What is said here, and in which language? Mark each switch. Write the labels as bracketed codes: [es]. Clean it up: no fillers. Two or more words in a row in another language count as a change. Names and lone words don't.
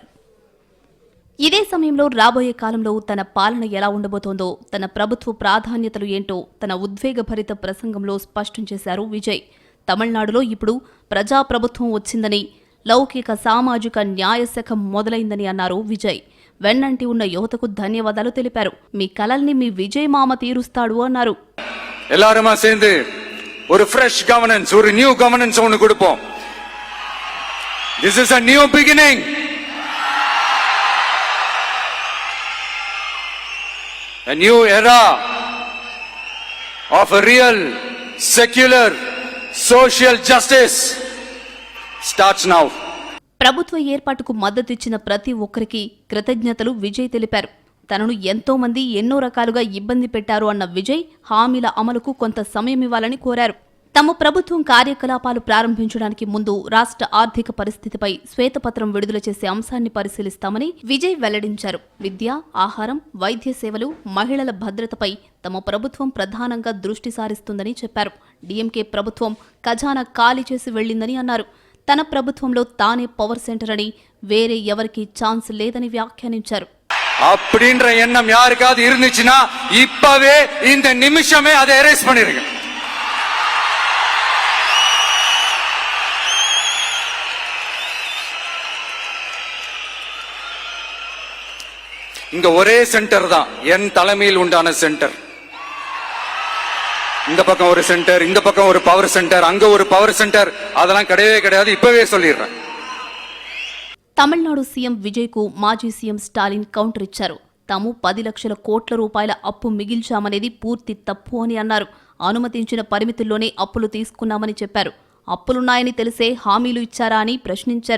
[te] ఇదే సమయంలో రాబోయే కాలంలో తన పాలన ఎలా ఉండబోతోందో, తన ప్రభుత్వ ప్రాధాన్యతలు ఏంటో తన ఉద్వేగభరిత ప్రసంగంలో స్పష్టం చేశారు విజయ్. తమిళనాడులో ఇప్పుడు ప్రజాప్రభుత్వం వచ్చిందని, లౌకిక సామాజిక న్యాయ శకం మొదలైందని అన్నారు విజయ్. వెన్నంటి ఉన్న యువతకు ధన్యవాదాలు తెలిపారు. మీ కలల్ని మీ విజయ్ మామ తీరుస్తాడు అన్నారు. [ta] எல்லாருமா சேர்ந்து ஒரு [en] fresh governance, [ta] ஒரு [en] new governance [ta] ஒன்னு கொடுப்போம். [en] This is a new beginning. A new era of a real secular social justice starts now. [te] ప్రభుత్వ ఏర్పాటుకు మద్దతిచ్చిన ప్రతి ఒక్కరికి కృతజ్ఞతలు విజయ్ తెలిపారు. తనను ఎంతో మంది ఎన్నో రకాలుగా ఇబ్బంది పెట్టారు అన్న విజయ్ హామీల అమలుకు కొంత సమయం ఇవ్వాలని కోరారు. తమ ప్రభుత్వం కార్యకలాపాలు ప్రారంభించడానికి ముందు రాష్ట్ర ఆర్థిక పరిస్థితిపై శ్వేతపత్రం విడుదల చేసే అంశాన్ని పరిశీలిస్తామని విజయ్ వెల్లడించారు. విద్య, ఆహారం, వైద్య సేవలు, మహిళల భద్రతపై తమ ప్రభుత్వం ప్రధానంగా దృష్టి సారిస్తుందని చెప్పారు. డీఎంకే ప్రభుత్వం ఖజానా ఖాళీ చేసి వెళ్లిందని అన్నారు. తన ప్రభుత్వంలో తానే [en] power center [te] అని, వేరే ఎవరికి ఛాన్స్ లేదని వ్యాఖ్యానించారు. [ta] அப்படின்ற எண்ணம் யாருக்காவது இருந்துச்சுன்னா இப்பவே இந்த நிமிஷமே அதை எரேஸ் பண்ணிருங்க. இங்க ஒரே சென்டர் தான், என் தலைமையில் உண்டான சென்டர். இந்த பக்கம் ஒரு சென்டர், இந்த பக்கம் ஒரு [en] power center, [ta] அங்க ஒரு [en] power center, [ta] அதெல்லாம் கிடையவே கிடையாது. இப்பவே சொல்லிடுறேன். [te] తమిళనాడు సీఎం విజయ్కు మాజీ సీఎం స్టాలిన్ కౌంటర్ ఇచ్చారు. తాము 10 లక్షల కోట్ల రూపాయల అప్పు మిగిల్చామనేది పూర్తి తప్పు అని అన్నారు. అనుమతించిన పరిమితుల్లోనే అప్పులు తీసుకున్నామని చెప్పారు. అప్పులున్నాయని తెలిసే హామీలు ఇచ్చారా అని ప్రశ్నించారు.